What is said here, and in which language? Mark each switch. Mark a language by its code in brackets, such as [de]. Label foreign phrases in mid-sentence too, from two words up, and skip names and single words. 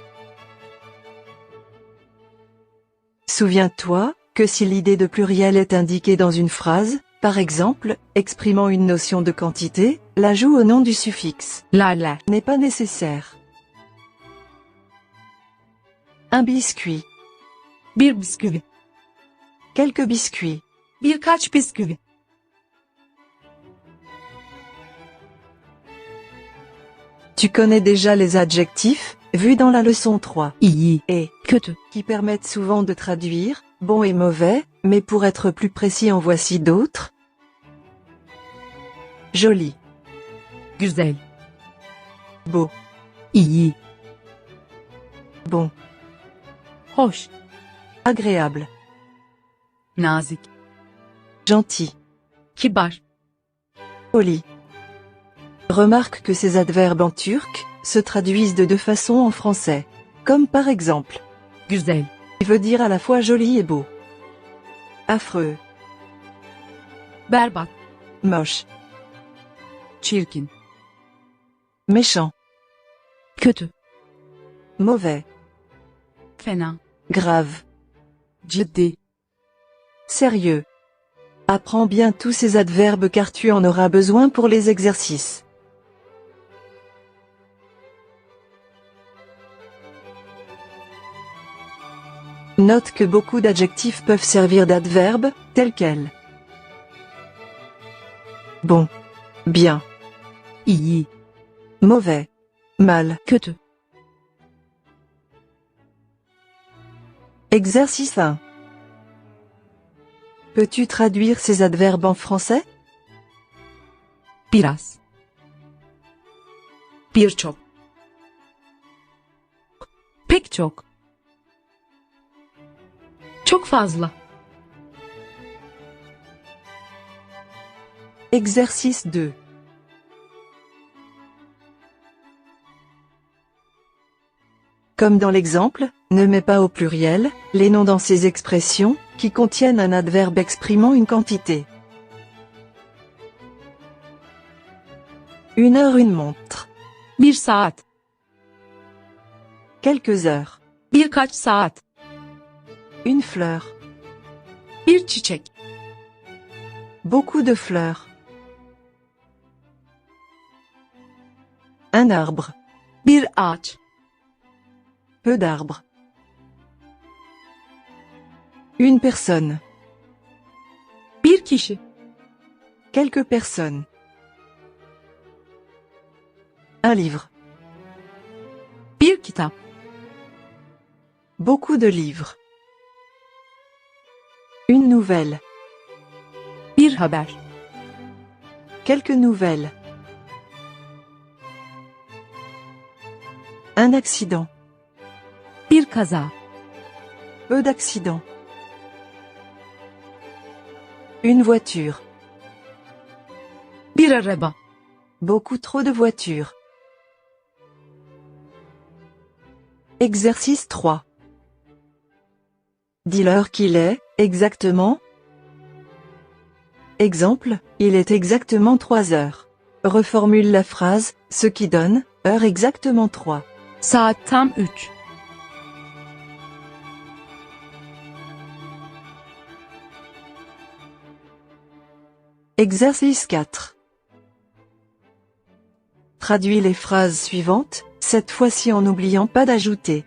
[fr] Souviens-toi que si l'idée de pluriel est indiquée dans une phrase, par exemple, exprimant une notion de quantité, l'ajout au nom du suffixe [tr] lerler, [fr] n'est pas nécessaire. Un biscuit, [tr] bir bisküvi, [fr] quelques biscuits, [tr] birkaç bisküvi, [fr] tu connais déjà les adjectifs, vus dans la leçon 3, [tr] iyi, [fr] et, [tr] kötü, [fr] qui permettent souvent de traduire, bon et mauvais, mais pour être plus précis en voici d'autres. Joli, [tr] güzel, [fr] beau, [tr] iyi, [fr] bon, [tr] hoş, [fr] agréable, [tr] nazik, [fr] gentil, [tr] kibar, [fr] poli. Remarque que ces adverbes en turc se traduisent de deux façons en français. Comme par exemple, [tr] güzel, [fr] qui veut dire à la fois joli et beau. Affreux, [tr] berbat, [fr] moche, [tr] çirkin, [fr] méchant, [tr] kötü, [fr] mauvais, [tr] fena, [fr] grave, [tr] ciddi, [fr] sérieux. Apprends bien tous ces adverbes car tu en auras besoin pour les exercices. Note que beaucoup d'adjectifs peuvent servir d'adverbes, tels quels bon, bien, [tr] iyi, [fr] mauvais, mal. [tr] kötü. [fr] Exercice 1. Peux-tu traduire ces adverbes en français? [tr] Biraz, birçok, pek çok, çok fazla. [fr] Exercice 2. Comme dans l'exemple, ne mets pas au pluriel les noms dans ces expressions qui contiennent un adverbe exprimant une quantité. 1 heure, une montre. [tr] Bir saat, [fr] Quelques heures. [tr] birkaç saat, [fr] Une fleur. [tr] bir çiçek, [fr] Beaucoup de fleurs. Un arbre. [tr] bir ağaç, [fr] Peu d'arbres. Une personne. [tr] bir kişi, [fr] Quelques personnes. Un livre. [tr] bir kitap, [fr] Beaucoup de livres. Une nouvelle. [tr] bir haber, [fr] Quelques nouvelles. Un accident. [tr] bir kaza, [fr] Peu d'accidents. Une voiture. [tr] bir araba, [fr] Beaucoup trop de voitures. Exercice 3. Dis l'heure qu'il est, exactement. Exemple, il est exactement 3 heures. Reformule la phrase, ce qui donne, heure exactement 3. [tr] saat tam 3. [fr] Exercice 4. Traduis les phrases suivantes, cette fois-ci en n'oubliant pas d'ajouter